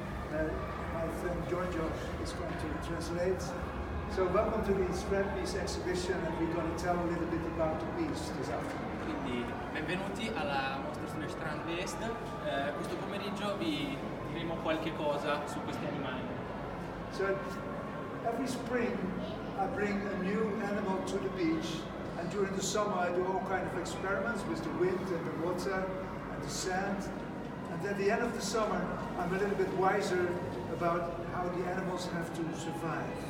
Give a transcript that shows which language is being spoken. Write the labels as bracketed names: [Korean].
[English] My friend Giorgio is going to translate. So welcome to the Spread Peace exhibition, and we're going to tell a little bit about the peace this afternoon. [Italian] Quindi benvenuti alla mostra sulle Strand West. Questo pomeriggio vi diremo qualche cosa su questi animali. [English] So every spring I bring a new animal to the beach, and during the summer I do all kinds of experiments with the wind and the water and the sand. And at the end of the summer I'm a little bit wiser about how the animals have to survive.